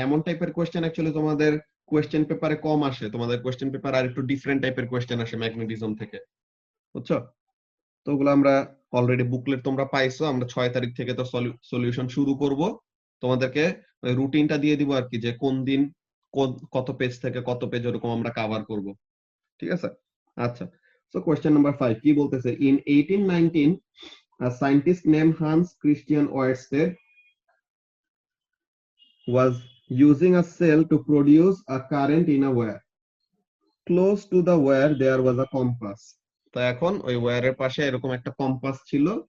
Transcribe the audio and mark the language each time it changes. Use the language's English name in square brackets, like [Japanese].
[Bangla] এমন টাইপের question actually তোমাদের কোয়েশ্চেন পেপারে কম আসে, তোমাদের কোয়েশ্চেন পেপার আর একটু ডিফারেন্ট টাইপের কোয়েশ্চেন আসে ম্যাগনেটিজম থেকে, বুঝছো? তো ওগুলো আমরা অলরেডি বুকলেট তোমরা পাইছো, আমরা 6 তারিখ থেকে তো সলিউশন শুরু করব। তোমাদেরকে রুটিনটা দিয়ে দিব আর কি, যে কোন দিন কত পেজ থেকে কত পেজ এরকম আমরা কভার করব, ঠিক আছে? আচ্ছা, সো কোয়েশ্চেন নাম্বার 5 কি বলতেছে? [English] In 1819 a scientist named Hans Christian Ørsted was using a cell to produce a current in a wire. Close to the wire there was a compass. [Bangla] তো এখন ওই ওয়্যারের পাশে এরকম একটা কম্পাস ছিল।